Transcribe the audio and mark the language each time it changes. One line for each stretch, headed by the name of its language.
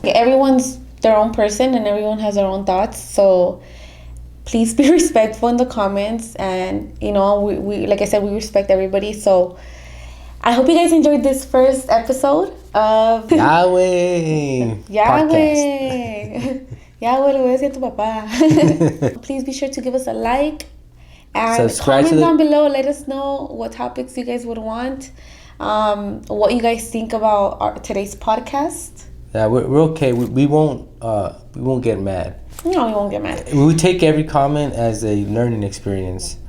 English: everyone's their own person, and everyone has their own thoughts. So please be respectful in the comments, and we like I said, we respect everybody. So I hope you guys enjoyed this first episode of Yahweh. Yahweh.
Spanish: Yahweh, le voy a decir a tu papá.
English: Please be sure to give us a like and subscribe comment down below. Let us know what topics you guys would want, what you guys think about today's podcast. Yeah, we're okay. We won't get mad. No, we won't get mad. We take every comment as a learning experience.